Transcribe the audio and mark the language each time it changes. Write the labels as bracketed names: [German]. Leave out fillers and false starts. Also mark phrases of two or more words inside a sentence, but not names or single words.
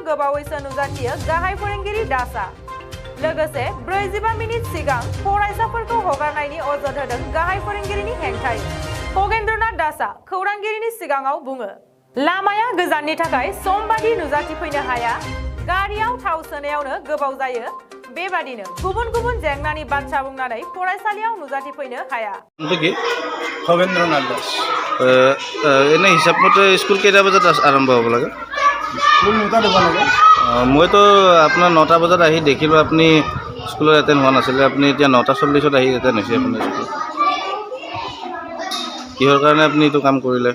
[Bodo] गोबावैसो नुजाथियो गाहाय फोरोंगिरि दासआ लोगोसे 45 मिनिट सिगां फरायसाफोरखौ हगारनायनि अजद होदों गाहाय फोरोंगिरिनि हेंथायै खगेन्द्रनाथ दासआ खौरांगिरिनि सिगाङाव बुङो लामाया गोजाननि थाखाय सम बादि नुजाथिफैनो हाया गारियाव थाव सोनायावनो गोबाव जायो बेबादिनो गुबुन गुबुन जेंनानि बाथ्रा बुंनानै फरायसालियाव नुजाथिफैनो हाया खगेन्द्रनाथ दास [Assamese] এনে হিচাপ মতে স্কুল কেইটা বজাত আৰম্ভ হ'ব লাগে স্কুল 9টা দিব লাগে মইতো আপোনাৰ 9টা বজাত আহি দেখিলোঁ আপুনি স্কুলত এটেণ্ড হোৱা নাছিলে আপুনি এতিয়া 9টা 40ত আহি এটেণ্ড হৈছে আপোনাৰ স্কুল কিহৰ কাৰণে আপুনি এইটো কাম কৰিলে